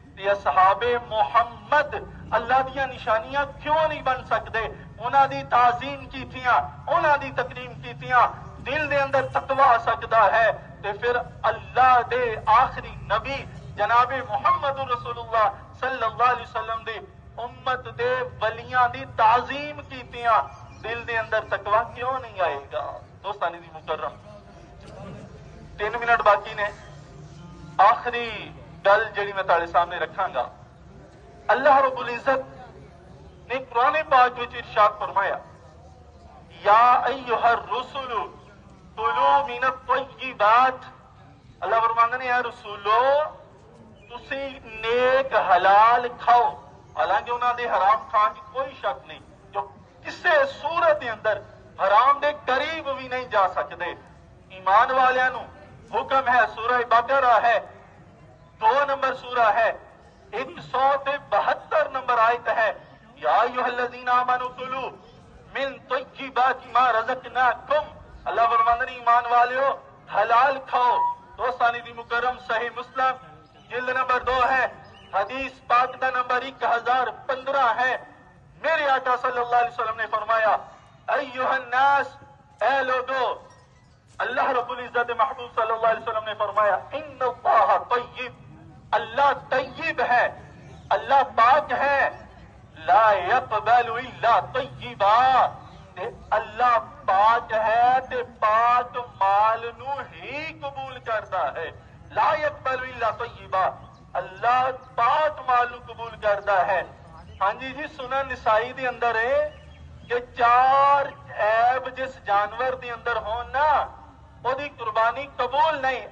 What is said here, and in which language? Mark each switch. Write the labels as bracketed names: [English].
[Punjabi] اصحاب محمد اللہ دیاں نشانیاں کیوں نہیں بن سکتے؟ انہاں دی تعظیم کیتیاں انہاں دی تکریم کیتیاں دل دے اندر تقوی آ سکتا ہے تے پھر اللہ دے آخری نبی جناب محمد رسول اللہ صلی اللہ علیہ وسلم دے امت دے ولیاں دی تعظیم کیتیاں دل دے اندر تقوی کیوں نہیں آئے گا؟ دوستانی دی مکرم 3 منٹ باقی نے. آخری گل جڑی میں تارے سامنے رکھاں گا. اللہ رب العزت نے قرآن پاک وچ ارشاد فرمایا [Arabic] یا ایھا الرسل کلوا من الطیبات. [Punjabi] اللہ فرماندے نے یا رسولو تسی نیک حلال کھاؤ. حالانکہ انہاں دے حرام کھان کی کوئی شک نہیں، جو کسے صورت دے اندر حرام دے قریب بھی نہیں جا سکتے. ایمان والیاں نو حکم ہے. سورہ بقرہ ہے 2 نمبر سورہ ہے 172 نمبر آیت ہے [Arabic] یا ایھا الذین آمنوا کلوا من طیبات ما رزقناکم. [Punjabi] اللہ فرماندے نے ایمان والیو حلال کھاؤ. دوستانی دی مکرم صحیح مسلم جلد نمبر 2 ہے حدیث پاک دا نمبر 1015 ہے. میرے آقا صلی اللہ علیہ وسلم نے فرمایا [Arabic] ایھا الناس [Punjabi] اے لوگو اللہ رب العزت محبوب صلی اللہ علیہ وسلم نے فرمایا [Arabic] ان اللہ طیب. [Punjabi] اللہ طیب ہے، اللہ پاک ہے. [Arabic] لا يقبل الا طیبا. [Punjabi] اللہ پاک ہے تے پاک مال نو ہی قبول کرتا ہے. [Arabic] لا يقبل الا طیبا. [Punjabi] اللہ پاک مال نو قبول کرتا ہے. [Arabic] ہاں جی سنن نسائی دے اندر ہے کہ 4 عیب جس جانور دے اندر ہون نا او دی قربانی قبول نہیں.